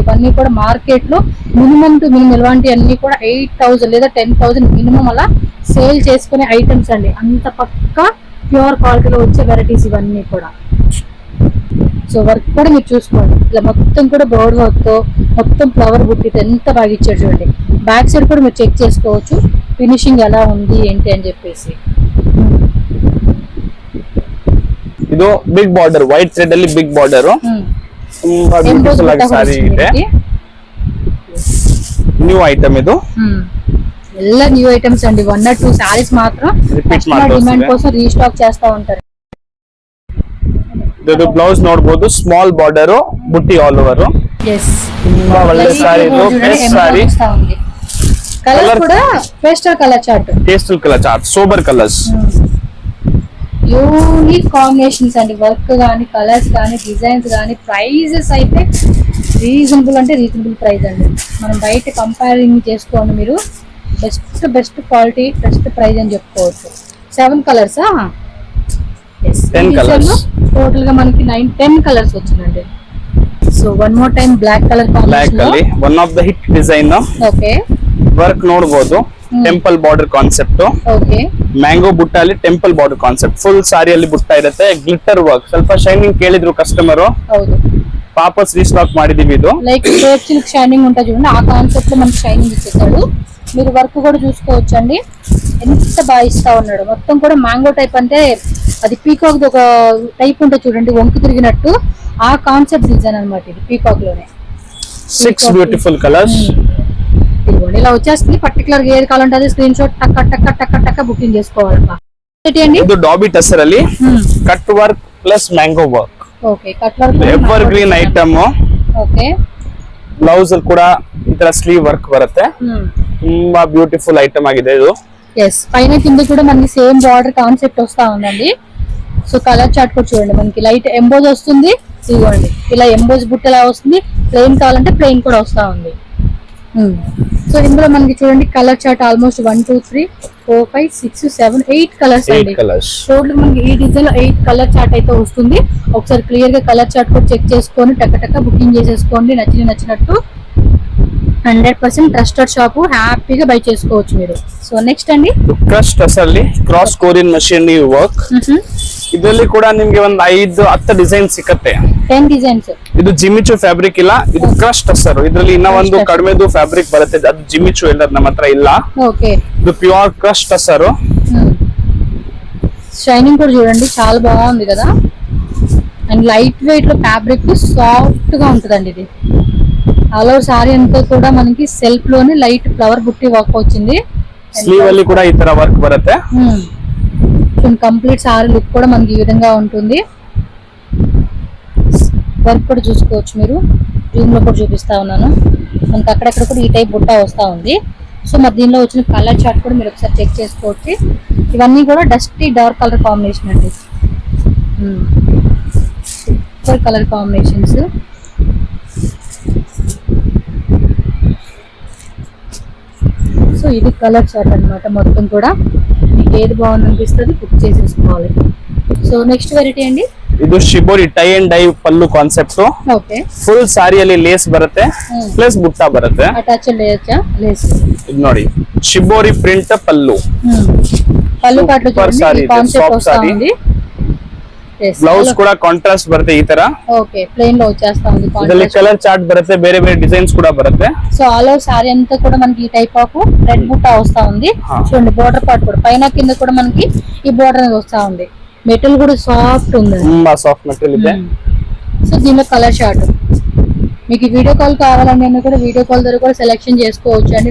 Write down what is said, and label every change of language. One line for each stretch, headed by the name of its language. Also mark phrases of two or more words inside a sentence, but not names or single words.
Telugu: ఇవన్నీ కూడా మార్కెట్ లో మినిమం టు మినిమం ఇలాంటి అన్ని కూడా 8000 లేదా 10,000 మినిమం అలా సేల్ చేసుకునే ఐటమ్స్ అండి. అంత పక్కా ప్యూర్ క్వాలిటీలో వచ్చే వెరైటీస్ ఇవన్నీ కూడా. సో వర్క్ కూడా మీరు చూసుకోండి, ఇలా మొత్తం కూడా బోర్డ్ వర్క్ తో మొత్తం ఫ్లవర్ బుట్టితో ఎంత బాగా ఇచ్చాడు చూడండి. బ్యాక్ సైడ్ కూడా మీరు చెక్ చేసుకోవచ్చు ఫినిషింగ్ ఎలా ఉంది ఏంటి అని చెప్పేసి.
Kannada: ಇದು ಬಿಗ್ ಬಾರ್ಡರ್, ವೈಟ್ ಥ್ರೆಡ್ ಅಲ್ಲಿ ಬಿಗ್ ಬಾರ್ಡರ್, ತುಂಬಾ ಬ್ಯೂಟಿಫುಲ್ ಆಗಿ ಸಾರಿ ಇದೆ. ನ್ಯೂ ಐಟಮ್ ಇದು, ಎಲ್ಲ ನ್ಯೂ ಐಟಮ್ಸ್ అండి.
Telugu: 1 or 2 సారీస్ మాత్రం డిమాండ్ కోసం రీస్టాక్ చేస్తా ఉంటారు.
Kannada: ಇದು ಬ್ಲೌಸ್ ನೋಡಬಹುದು, ಸ್ಮಾಲ್ ಬಾರ್ಡರ್, ಬುಟ್ಟಿ ಆಲ್ ಓವರ್. ತುಂಬಾ ಒಳ್ಳೆ ಸಾರಿ ಇದು, ಬೆಸ್ಟ್ ಸಾರಿ.
Telugu: కలర్ కూడా పేస్టల్ కలర్ చార్ట్,
English: sober colours, unique combinations అండి.
Telugu: వర్క్ కానీ కలర్స్ కానీ డిజైన్స్ కానీ ప్రైజెస్ అయితే రీజనబుల్ అంటే రీజనబుల్ ప్రైస్ అండి. మనం బయట కంపేరింగ్ చేసుకోండి మీరు, బెస్ట్ క్వాలిటీ బెస్ట్ ప్రైస్ అని చెప్పుకోవచ్చు. 7 కలర్స్, 10 కలర్స్ టోటల్ గా మనకి 10 కలర్స్ వచ్చిందండి. సో
English: one more time black colour combination, one of the hit design.
Telugu: ఓకే,
Kannada: ವರ್ಕ್ ನೋಡಬಹುದು, ಟೆಂಪಲ್ ಬಾರ್ಡರ್ ಕಾನ್ಸೆಪ್ಟ್. ಓಕೆ, ಮ್ಯಾಂಗೋ ಬುಟ್ಟ ಅಲ್ಲಿ ಟೆಂಪಲ್ ಬಾರ್ಡರ್ ಕಾನ್ಸೆಪ್ಟ್. ಫುಲ್ ಸಾರಿಯಲ್ಲಿ ಬುಟ್ಟ ಇರುತ್ತೆ, ಗ್ಲಿಟರ್ ವರ್ಕ್, ಸ್ವಲ್ಪ ಶೈನಿಂಗ್ ಕೇಳಿದ್ರು ಕಸ್ಟಮರ್, ಹೌದು ವಾಪಸ್ ರೀಸ್ಟಾಕ್ ಮಾಡಿದೀವಿ. ಇದು
Telugu: లైక్ క్రేప్ సిల్క్ షైనింగ్ ఉంటుంది చూడండి, ఆ కాన్సెప్ట్ లో మనకి షైనింగ్ ఇచ్చేసాడు. మీరు వర్క్ కూడా చూసుకోవచ్చు అండి, ఎంత బాగా ఇస్తా ఉన్నాడు. మొత్తం కూడా మ్యాంగో టైప్ అంటే అది పీకాక్ ఒక టైప్ ఉంటుంది చూడండి, వంకు తిరిగినట్టు ఆ కాన్సెప్ట్ డిజైన్ అనమాట ఇది పీకాక్ లోనే.
English: 6 beautiful colours
Telugu: ఇదిగోండి ఇలా వచ్చేస్తుంది. పర్టికులర్ ఏది కావాలంటే అది స్క్రీన్ షాట్ టక్క బుకింగ్ చేసుకోవాలమ్మా.
Kannada: ಇದು ಡಾಬಿ ಟಸರ್ ಅಲ್ಲಿ ಕಟ್ ವರ್ಕ್ ಪ್ಲಸ್ ಮ್ಯಾಂಗೋ ವರ್ಕ್. ಓಕೆ, ಕಟ್ ವರ್ಕ್
English: ever green item.
Kannada: ಓಕೆ, ಬ್ಲೌಸ್ ಅಲ್ಲಿ ಕೂಡ ಈ ತರ ಸ್ಲೀವ್ ವರ್ಕ್ ಬರುತ್ತೆ. ತುಂಬಾ ಬ್ಯೂಟಿಫುಲ್ ಐಟಮ್ ಆಗಿದೆ ಇದು.
Telugu: ఎస్, పైన కింద కూడా మనకి సేమ్ బార్డర్ కాన్సెప్ట్ వస్తా ఉందండి. సో కలర్ చార్ట్ కూడా చూడండి, మనకి లైట్ ఎంబోజ్ వస్తుంది. ఇదిగోండి ఇలా ఎంబోజ్ బుట్టలా వస్తుంది. ప్లెయిన్ కావాలంటే ప్లెయిన్ కూడా వస్తా ఉంది. సో ఇందులో మనకి చూడండి కలర్ చార్ట్ ఆల్మోస్ట్ 1 2 3 4 5 6 7 8 కలర్స్ అండి. టోటల్ మనకి ఈ డిజైన్ లో 8 కలర్ చార్ట్ అయితే వస్తుంది. ఒకసారి క్లియర్ గా కలర్ చార్ట్ కూడా చెక్ చేసుకొని టక్క బుకింగ్ చేసేసుకోండి. నచ్చినట్టు 100% ట్రస్టెడ్ షాప్, హ్యాపీగా బై చేసుకోవచ్చు మీరు. సో నెక్స్ట్ అండి
Kannada: ಕ್ರಸ್ಟ್ ಅಲ್ಲಿ ಕ್ರಾಸ್ ಕೊರಿಯನ್ ಮಷೀನ್ ವರ್ಕ್. ಇದರಲ್ಲಿ ಕೂಡ ನಿಮ್ಗೆ ಒಂದು 5-10 ಡಿಸೈನ್ ಸಿಕ್ಕತ್ತೆ. 10 ಡಿಸೈನ್ಸ್. ಇದು ಜಿಮಿಚು ಫ್ಯಾಬ್ರಿಕ್ ಇಲ್ಲ, ಇದು ಕ್ರಸ್ಟ್ ಟಸರ್. ಇದರಲ್ಲಿ ಇನ್ನ ಒಂದು ಕಡಿಮೆದು ಫ್ಯಾಬ್ರಿಕ್ ಬರುತ್ತೆ, ಅದು ಜಿಮಿಚು ಎಲ್ಲ ನಮ್ಮ ಹತ್ರ ಇಲ್ಲ. ಓಕೆ, ಇದು ಪ್ಯೂರ್ ಕ್ರಸ್ಟ್ ಟಸರ್.
Telugu: షైనింగ్ కూడా చూడండి చాలా బాగుంది కదా. అండ్ లైట్ వెయిట్ లో ఫ్యాబ్రిక్ సాఫ్ట్ గా ఉంటుందండి ఇది. ఆల్ ఓవర్ సారీ అంతా కూడా మనకి సెల్ఫ్ లోనే లైట్ ఫ్లవర్ బుట్టి వర్క్ వచ్చింది.
Kannada: స్లీవ్ ಅಲ್ಲಿ ಕೂಡ ಈ ತರ వర్క్ ಬರುತ್ತೆ.
Telugu: కంప్లీట్ సారీ లుక్ కూడా మనకి ఈ విధంగా ఉంటుంది. వర్క్ కూడా చూసుకోవచ్చు మీరు. జూమ్ లో కూడా చూపిస్తా ఉన్నాను. మనకి అక్కడక్కడ కూడా ఈ టైప్ బుట్ట వస్తా ఉంది. సో మరి దీనిలో వచ్చిన కలర్ చార్ట్ కూడా మీరు ఒకసారి చెక్ చేసుకోవచ్చు. ఇవన్నీ కూడా డస్టీ డార్క్ కలర్ కాంబినేషన్ అండి.
English: super colour combinations.
Telugu: సో ఇది కలర్ చార్ట్ అన్నమాట. మొత్తం కూడా మీకు ఏది బాగుంది అనిపిస్తుంది బుక్ చేసేసుకోవాలి. సో నెక్స్ట్ వెరైటీ అండి,
Kannada: ಇದು ಶಿಬೋರಿ ಟೈ ಅಂಡ್ ಡೈ ಪಲ್ಲು ಕಾನ್ಸೆಪ್ಟ್.
Telugu: ఓకే,
Kannada: ಫುಲ್ ಸಾರಿಯಲ್ಲಿ ಲೇಸ್ ಬರುತ್ತೆ ಪ್ಲಸ್ ಬುಟ್ಟ ಬರುತ್ತೆ.
English: attach lace
Kannada: ಇದು ನೋಡಿ ಶಿಬೋರಿ ಪ್ರಿಂಟ್ ಪಲ್ಲು.
Telugu: పళ్ళు పాటలు చూడండి, ఈ కాన్సెప్ట్ వస్తా ఉంది.
Kannada: ಬ್ಲೌಸ್ ಕೂಡ ಕಾಂಟ್ರಾಸ್ಟ್ ಬರುತ್ತೆ ಈ ತರ.
Telugu: ఓకే, ప్లెయిన్ లో వచ్చేస్తా ఉంది.
Kannada: ಇದರಲ್ಲಿ ಕಲರ್ ಚಾರ್ಟ್ ಬರುತ್ತೆ, ಬೇರೆ ಬೇರೆ ಡಿಸೈನ್ಸ್ ಕೂಡ ಬರುತ್ತೆ.
Telugu: సో ఆల్ ఓవర్ సారీ అంతా కూడా మనకి ఈ టైప్ ఆఫ్ రెడ్ బుట్ట వస్తా ఉంది. చూడండి బోర్డర్ పార్ట్ కూడా పైన కింద కూడా మనకి ఈ బోర్డర్ అనేది వస్తా ఉంది. మెటీరియల్ కూడా సాఫ్ట్ ఉంది,
Kannada: ತುಂಬಾ
English: soft material
Kannada: ಇದೆ.
Telugu: సో దీనిలో కలర్ చార్ట్ మీకు వీడియో కాల్ కావాలండి అన్న కూడా వీడియో కాల్ ద్వారా కూడా సెలెక్షన్ చేసుకోవచ్చు అండి.